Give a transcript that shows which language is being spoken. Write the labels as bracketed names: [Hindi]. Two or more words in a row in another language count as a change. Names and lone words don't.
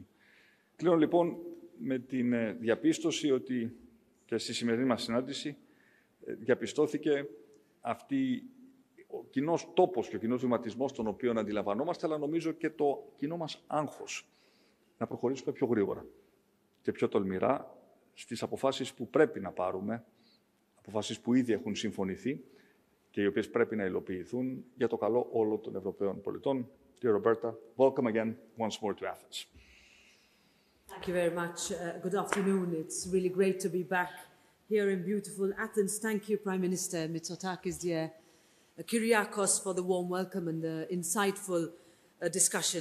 [Greek] Κλείνω λοιπόν με την διαπίστωση ότι και στη σημερινή μας συνάντηση διαπιστώθηκε ο κοινός τόπος και ο κοινός βηματισμός τον οποίο αντιλαμβανόμαστε, αλλά νομίζω και το κοινό μας άγχος να προχωρήσουμε πιο γρήγορα και πιο τολμηρά στις αποφάσεις που πρέπει να πάρουμε, αποφάσεις που ήδη έχουν συμφωνηθεί και οι οποίες πρέπει να υλοποιηθούν για το καλό όλων των Ευρωπαίων πολιτών. [English] Dear Roberta, welcome again once more to Athens. Thank you very much. Good afternoon. It's really great to be back here in beautiful Athens. Thank you, Prime Minister Mitsotakis, dear Kyriakos, for the warm welcome and the insightful discussion.